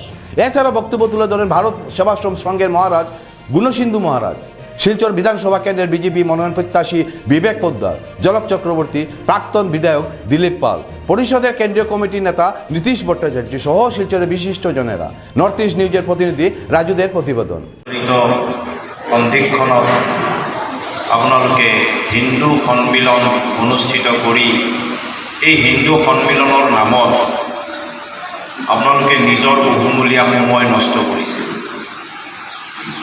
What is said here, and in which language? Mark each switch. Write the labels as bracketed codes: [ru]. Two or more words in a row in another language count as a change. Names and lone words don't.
[bn] এছাড়াও বক্তব্য তুলে ধরেন ভারত সেবাশ্রম সংঘের মহারাজ গুণসিন্ধু মহারাজ, শিলচর বিধানসভা কেন্দ্রের বিজেপি মনোনয়ন প্রত্যাশী বিবেক পোদ্দার, জলক চক্রবর্তী, প্রাক্তন বিধায়ক দিলীপ পাল, পরিষদের কেন্দ্রীয় কমিটির নেতা নীতিশ ভট্টাচার্য সহ শিলচরের বিশিষ্ট জনেরা। নর্থ ইস্ট নিউজের প্রতিনিধি ৰাজুদের প্রতিবেদন। [as] সন্ধিক্ষণত আপোনালোকে হিন্দু সন্মিলন অনুষ্ঠিত কৰি এই হিন্দু সন্মিলনৰ নামত আপোনালোকে নিজৰ বহুমূলীয়া সময় নষ্ট কৰিছে।